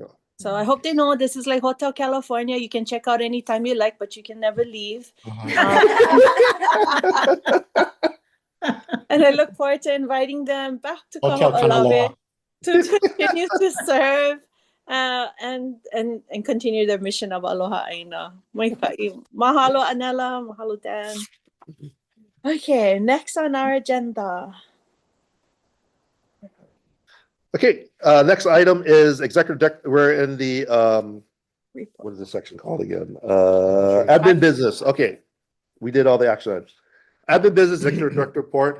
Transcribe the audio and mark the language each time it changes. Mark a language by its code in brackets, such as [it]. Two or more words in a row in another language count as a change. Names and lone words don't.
[en] So I hope they know this is like Hotel California. You can check out anytime you like, but you can never leave. And I look forward to inviting them back to Hotel Kaho'olawe Kanaloa. to continue to serve and continue their mission of [haw] Aloha Aina. Mahalo, Anela. Mahalo, [en] Dan. Okay, next on our agenda. Okay, next item is executive we're in the Report. what is this section called again? Admin business. Okay. We did all the action items. Admin business executive director report.